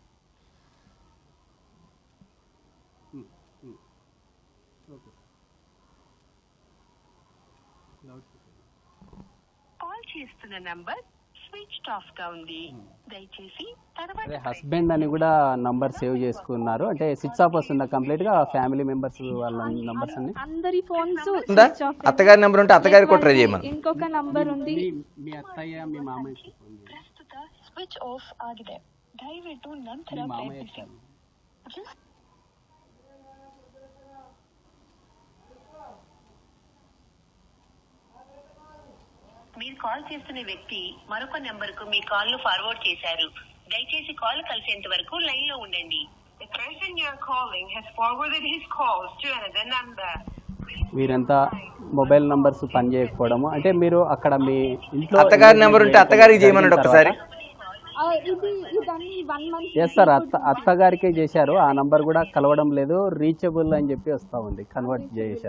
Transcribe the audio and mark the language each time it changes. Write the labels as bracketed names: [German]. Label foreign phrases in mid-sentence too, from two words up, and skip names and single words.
[Telugu] కాల్ చేస్తున్న నంబర్ [English] switch off [Telugu] గా ఉంది, దయచేసి తర్వాత. అదే హస్బెండ్ అని కూడా నంబర్ సేవ్ చేసుకున్నారు, అంటే [English] switch off [Telugu] వస్తుందా కంప్లీట్ గా [English] family members [Telugu] వాళ్ళ నంబర్స్ అన్ని? అందరి ఫోన్స్ అత్తగారి నంబర్ ఉంటే అత్తగారి కూడా ట్రై చేయమని. ఇంకొక నంబర్ ఉంది. మీ అత్తయ్య మీ మామయ్య [Kannada] ప్రస్తుత [English] switch off [Kannada] ఆಗಿದೆ, ದಯವಿಟ್ಟು ನಂತರ ಪ್ರಯತ್ನಿಸಿ. [Telugu] మీరు కాల్ చేస్తున్న వ్యక్తి మరొక నెంబర్ కు మీ కాల్ ను ఫార్వర్డ్ చేశారు, దయచేసి కాల్ కలిసేంత వరకు లైన్ లో ఉండండి. [English] The person you are calling has forwarded his calls to another number. [Telugu] వీరంతా మొబైల్ నంబర్స్ పనిచేయకపోవడము, అంటే మీరు అక్కడ మీ ఇంట్లో అత్తగారి నెంబర్ ఉంటే అత్తగారికి చేయమన్నాడు ఒకసారి. [English] yes sir, [Telugu] అత్తగారికే చేశారు, ఆ నంబర్ కూడా కలవడం లేదు, రీచబుల్ అని చెప్పి వస్తా ఉంది, కన్వర్ట్ చేశారు.